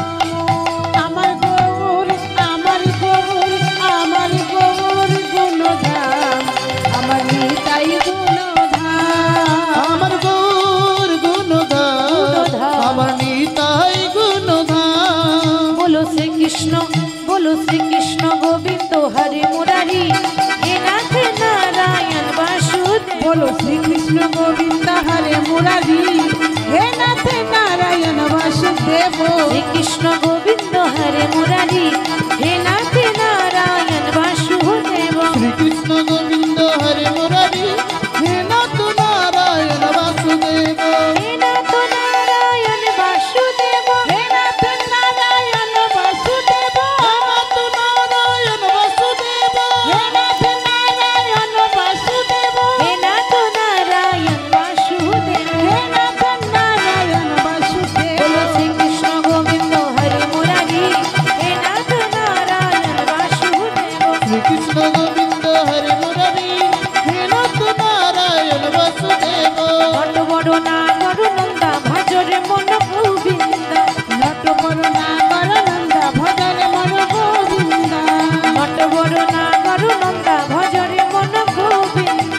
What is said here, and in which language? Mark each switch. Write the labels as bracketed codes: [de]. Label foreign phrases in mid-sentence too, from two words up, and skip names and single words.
[bn] আমার গৌর আমার গৌর আমার গৌর গুণধাম আমার নিতাই গুণধাম আমার গৌর গুণধাম আমার নিতাই গুণধাম [sa] बोलो श्री कृष्ण गोविंद हरे मुरारी हे नाथ नारायण वासुदेव बोलो श्री कृष्ण गोविंद हरे मुरारी हे नाथ नारायण वासुदेव श्री कृष्ण गोविंद हरे मुरारी हे नाथ नारायण वासुदेव শ্রীকৃষ্ণ গোবিন্দ হরে মুরারি হে নাথ নারায়ণ বাসুদেব हे नाथ नारायण वासुदेव हे नाथ नारायण वासुदेव নাথ নারায়ণ বাসুদেব हे नाथ नारायण वासुदेव हे नाथ नारायण वासुदेव हे नाथ नारायण वासुदेव बोलो श्री कृष्ण गोविंद हरे मुरारी हे नाथ नारायण वासुदेव শ্রীকৃষ্ণ গোবিন্দ হরে মুরারি হে নাথ নারায়ণ বাসুদেব [bn] বড় বড় নাগর নন্দা ভজরে মন গোবিন্দ নট বড় নাগর নন্দা ভজরে মন গোবিন্দ বট বড় নাগর নন্দা ভজরে মন গোবিন্দ